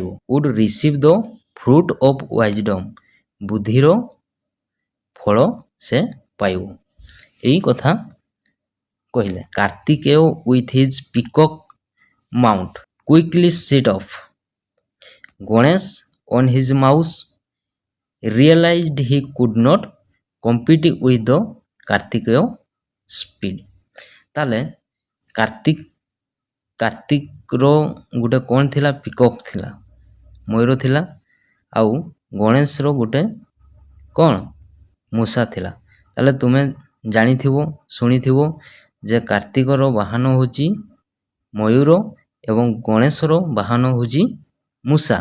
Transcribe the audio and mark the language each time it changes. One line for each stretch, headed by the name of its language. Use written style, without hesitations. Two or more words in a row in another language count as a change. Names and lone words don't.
English: would receive the fruit of wisdom,
Odia: ବୁଦ୍ଧିର ଫଳ ସେ ପାଇବ। ଏଇ କଥା କହିଲେ।
English: Kartikeya with his peacock mount quickly set off, Ganesh on his mouse realized he could not compete with the କାର୍ତ୍ତିକେୟ ସ୍ପିଡ୍।
Odia: ତାହେଲେ କାର୍ତ୍ତିକର ଗୋଟେ କ'ଣ ଥିଲା, ପିକକ୍ ଥିଲା, ମୟୂର ଥିଲା, ଆଉ ଗଣେଶର ଗୋଟେ କ'ଣ, ମୂଷା ଥିଲା। ତାହେଲେ ତୁମେ ଜାଣିଥିବ, ଶୁଣିଥିବ ଯେ କାର୍ତ୍ତିକର ବାହନ ହେଉଛି ମୟୂର ଏବଂ ଗଣେଶର ବାହନ ହେଉଛି ମୂଷା।